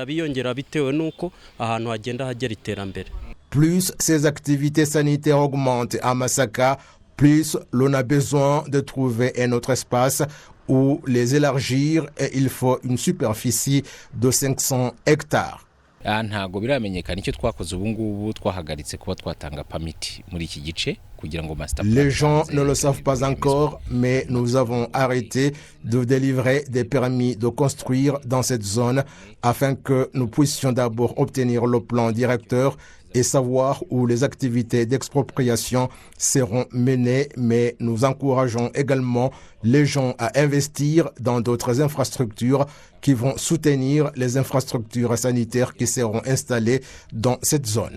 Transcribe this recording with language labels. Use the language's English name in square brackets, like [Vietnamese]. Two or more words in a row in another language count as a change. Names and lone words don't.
[French] Plus ces activités sanitaires augmentent à Masaka, plus l'on a besoin de trouver un autre espace où les élargir et il faut une superficie de 500 hectares. [Kinyarwanda] ntago biramenyekana icyo twakoze ubu ngubu twahagaritse kuba twatanga permit muri iki gice kugira ngo [English] master plan. [French] Les gens ne le savent pas encore, mais nous avons arrêté de délivrer des permis de construire dans cette zone afin que nous puissions d'abord obtenir le plan directeur et savoir où les activités d'expropriation seront menées, mais nous encourageons également les gens à investir dans d'autres infrastructures qui vont soutenir les infrastructures sanitaires qui seront installées dans cette zone.